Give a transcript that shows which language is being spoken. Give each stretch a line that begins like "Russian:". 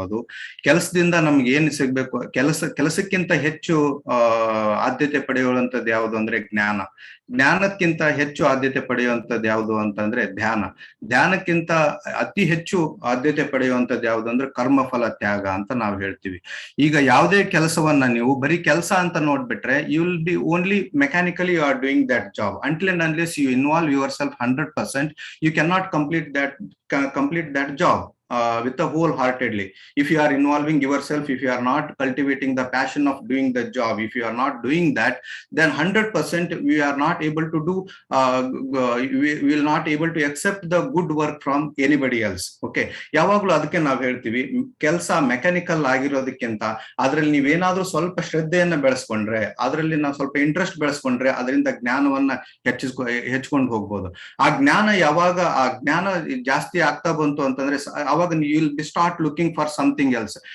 Kannada: ಅದು ಕೆಲಸದಿಂದ ನಮ್ಗೆ ಏನು ಸಿಗ್ಬೇಕು, ಕೆಲಸಕ್ಕಿಂತ ಹೆಚ್ಚು ಆದ್ಯತೆ ಪಡೆಯುವಂಥದ್ದು ಯಾವುದು ಅಂದ್ರೆ ಜ್ಞಾನಕ್ಕಿಂತ ಹೆಚ್ಚು ಆದ್ಯತೆ ಪಡೆಯುವಂಥದ್ದು ಯಾವುದು ಅಂತಂದ್ರೆ ಧ್ಯಾನಕ್ಕಿಂತ ಅತಿ ಹೆಚ್ಚು ಆದ್ಯತೆ ಪಡೆಯುವಂಥದ್ದು ಯಾವುದು ಅಂದ್ರೆ ಕರ್ಮಫಲ ತ್ಯಾಗ ಅಂತ ನಾವು ಹೇಳ್ತೀವಿ. ಈಗ ಯಾವುದೇ ಕೆಲಸವನ್ನ ನೀವು ಬರೀ ಕೆಲಸ ಅಂತ ನೋಡ್ಬಿಟ್ರೆ,
English: You will be only mechanically you are doing that job. until and unless you involve yourself 100%, you cannot complete that job. with a wholeheartedly. If you are involving yourself, if you are not cultivating the passion of doing the job, if you are not doing that, then 100% we are not able to do, we will not able to accept the good work from anybody else.
Kannada: Okay, ಯಾವಾಗ್ಲೂ ಅದಕ್ಕೆ ನಾವು ಹೇಳ್ತೀವಿ, ಕೆಲಸ mechanical ಆಗಿರೋದಕ್ಕಿಂತ ಅದ್ರಲ್ಲಿ ನೀವೇನಾದ್ರೂ ಸ್ವಲ್ಪ ಶ್ರದ್ಧೆಯನ್ನ ಬೆಳೆಸ್ಕೊಂಡ್ರೆ, ಅದರಲ್ಲಿ ನಾವು ಸ್ವಲ್ಪ ಇಂಟ್ರೆಸ್ಟ್ ಬೆಳೆಸ್ಕೊಂಡ್ರೆ, ಅದರಿಂದ ಜ್ಞಾನವನ್ನ ಹೆಚ್ಚಿಸ್ಕೊಂಡು ಹೋಗ್ಬೋದು. ಆ ಜ್ಞಾನ ಯಾವಾಗ ಆ ಜ್ಞಾನ ಜಾಸ್ತಿ ಆಗ್ತಾ ಬಂತು ಅಂತಂದ್ರೆ, ಅವಾಗ
English: You will be start looking for something else.